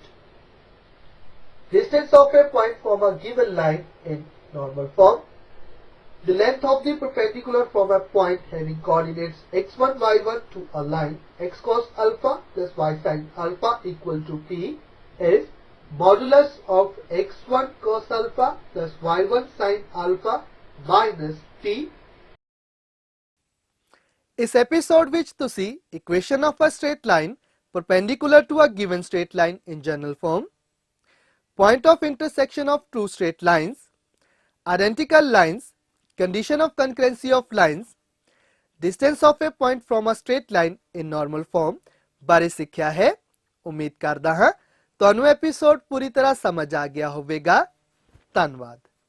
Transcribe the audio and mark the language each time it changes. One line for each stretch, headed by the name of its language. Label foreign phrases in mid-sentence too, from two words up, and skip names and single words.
English: Distance of a point from a given line in normal form. The length of the perpendicular from a point having coordinates x1, y1 to a line x cos alpha plus y sin alpha equal to p is modulus of x1 cos alpha plus y1 sin alpha minus p।
Hindi: इस एपिसोड
Punjabi: ਵਿੱਚ ਤੁਸੀਂ
English: equation of a straight line perpendicular to a given straight line in general form, point of intersection of two straight lines, identical lines, condition of concurrency of lines, distance of a point from a straight line in normal form
Punjabi: ਬਾਰੇ ਸਿੱਖਿਆ ਹੈ। ਉਮੀਦ ਕਰਦਾ ਹਾਂ ਤੁਹਾਨੂੰ ਐਪੀਸੋਡ ਪੂਰੀ ਤਰ੍ਹਾਂ ਸਮਝ ਆ ਗਿਆ ਹੋਵੇਗਾ। ਧੰਨਵਾਦ।